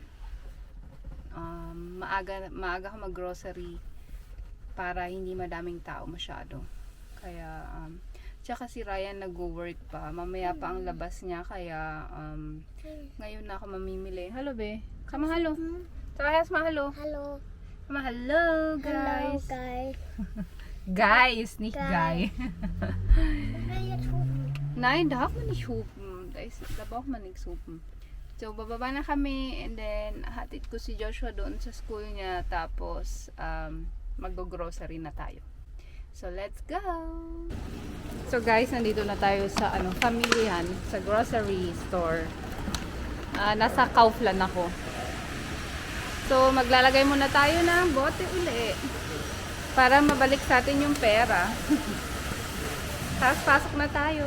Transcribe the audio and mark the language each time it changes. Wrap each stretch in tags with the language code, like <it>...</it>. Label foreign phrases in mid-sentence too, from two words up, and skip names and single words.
<tl>Maaga ako mag-grocery para hindi madaming tao masyado. Kaya tsaka si Ryan nag-work pa. Mamaya pa ang labas niya, kaya ngayon na ako mamimili. Hello, be. Kama hello. Sayas mahalo.</tl> <de>Hallo. Kama hello, guys. Hallo, guys.</de> <en>Guys,</en> <de>nicht guy. Ich will jetzt hupen. Nein, darf man nicht hupen. Da braucht man nichts hupen.</de> <tl>So, bababa na kami, and then hatid ko si Joshua doon sa school niya, tapos mag-grocery na tayo.</tl> <en>So, let's go!</en> <tl>So guys, nandito na tayo sa pamilihan, sa</tl> <en>grocery store.</en> <tl>Nasa Kaufland ako. So, maglalagay muna tayo ng bote uli para mabalik sa atin yung pera. Tapos pasok na tayo.</tl>